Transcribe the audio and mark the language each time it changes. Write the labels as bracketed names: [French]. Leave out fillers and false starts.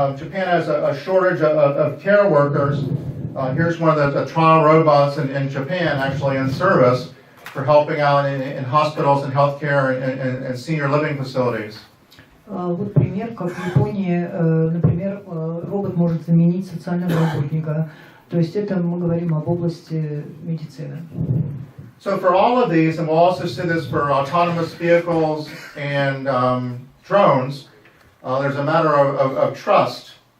[English] Japan has a shortage of care workers. Here's one of the trial robots in Japan, actually in service, for helping out in hospitals and healthcare and senior living facilities. [Russian] Вот пример, как в Японии, например, робот может заменить социального работника. То есть это мы говорим об области медицины. [English] So for all of these, and we'll also see this for autonomous vehicles and drones, there's a matter of trust.